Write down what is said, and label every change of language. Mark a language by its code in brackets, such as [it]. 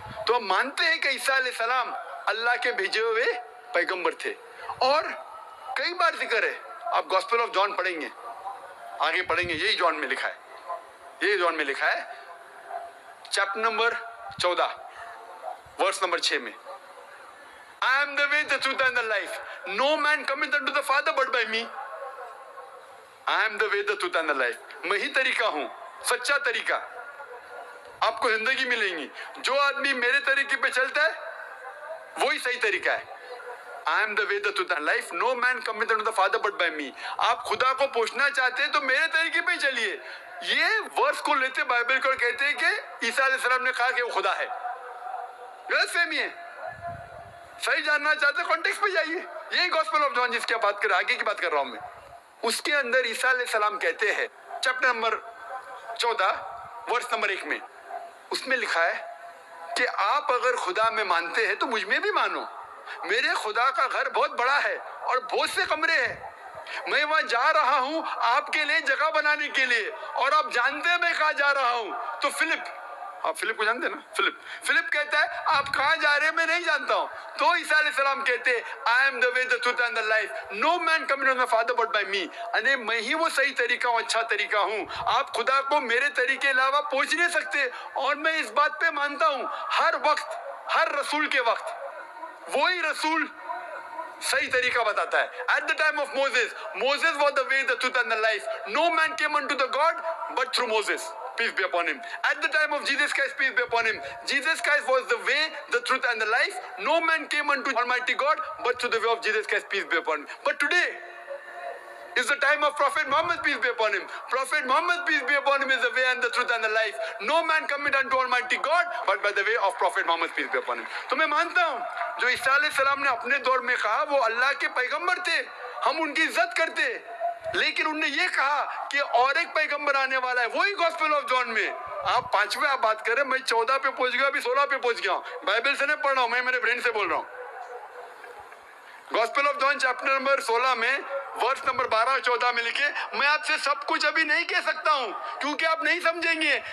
[ur] تو ہم مانتے ہیں کہ عیسیٰ علیہ السلام اللہ کے بھیجے ہوئے پیغمبر تھے, اور کئی بار ذکر ہے. آپ گاسپل آف جان پڑھیں گے, آگے پڑھیں گے, یہی جان میں لکھا ہے, یہی جان میں لکھا ہے چیپٹر نمبر 14 ورس نمبر 6 میں, [en] I am the way, the truth and the life. No man cometh unto the Father but by me. I am the way, the truth and the life. [ur] میں ہی طریقہ ہوں, سچا طریقہ. آپ کو زندگی ملیں گی. جو آدمی میرے طریقے پہ چلتا ہے وہی صحیح طریقہ ہے. [en] I am the way, the truth and life. No man cometh unto the Father but by me. [ur] آپ خدا کو پوچھنا چاہتے ہیں تو میرے طریقے پہ ہی چلیے. یہ ورس کو لیتے بائبل کو کہتے ہیں کہ عیسیٰ علیہ السلام نے کہا کہ وہ خدا ہے. غلط فہمی ہے. صحیح جاننا چاہتے ہیں کانٹیکس پہ جائیے. یہی گاسپل آف جان جس کی بات کر رہا, آگے کی بات کر رہا ہوں میں, اس کے اندر عیسیٰ علیہ السلام کہتے ہیں چیپٹر نمبر 14 ورس نمبر 1 میں, اس میں لکھا ہے کہ آپ اگر خدا میں مانتے ہیں تو مجھ میں بھی مانو. میرے خدا کا گھر بہت بڑا ہے اور بہت سے کمرے ہیں. میں وہاں جا رہا ہوں آپ کے لیے جگہ بنانے کے لیے, اور آپ جانتے ہیں میں کہاں جا رہا ہوں. تو آپ فلپ کو جانتے ہیں نا, فلپ کہتا ہے آپ کہاں جا رہے ہیں میں نہیں جانتا ہوں. تو عیسیٰ علیہ السلام کہتے ہیں [en] I am the way, the truth and the life. No man cometh unto the Father but by me. [ur] یعنی میں ہی وہ صحیح طریقہ ہوں, اچھا طریقہ ہوں. آپ خدا کو میرے طریقے علاوہ پہنچ نہیں سکتے. اور میں اس بات پہ مانتا ہوں ہر وقت, ہر رسول کے وقت وہی رسول صحیح طریقہ بتاتا ہے. [en] At the time of Moses was the way, the truth and the life. No man came unto the God but through Moses. Peace be upon him. At the time of Jesus Christ, peace be upon him. Jesus Christ was the way, the truth and the life. No man came unto Almighty God but through the way of Jesus Christ, peace be upon him. But today is the time of Prophet Muhammad, peace be upon him. Prophet Muhammad, peace be upon him, is the way and the truth and the life. No man cometh unto Almighty God but by the way of Prophet Muhammad, peace be upon him. [ur] تو میں مانتا ہوں جو عیسیٰ علیہ السلام نے اپنے دور میں کہا وہ اللہ کے پیغمبر تھے, ہم ان کی عزت کرتے. لیکن انہوں نے یہ کہا کہ اور ایک پیغمبر آنے والا ہے, وہی گاسپل آف جان میں. آپ 5ویں آپ بات کر رہے ہیں, میں 14 پہ پہنچ گیا, ابھی 16 پہ پہنچ گیا ہوں. بائبل سے نہیں پڑھ رہا ہوں, میں میرے برین سے بول رہا ہوں. Gospel of John chapter number 16 میں ورس نمبر 12 اور 14 میں لکھے, میں آپ سے سب کچھ ابھی نہیں کہہ سکتا ہوں کیونکہ آپ نہیں سمجھیں گے.